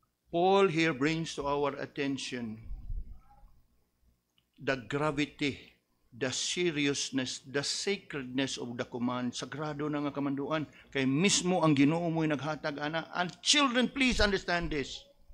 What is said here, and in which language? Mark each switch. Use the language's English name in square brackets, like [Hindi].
[English] Paul here brings to our attention the gravity, the seriousness, the sacredness of the command. [Cebuano] Sagrado na nga kamanduan. Kay mismo ang Ginoo mo'y naghatag ana. [English] And children, please understand this.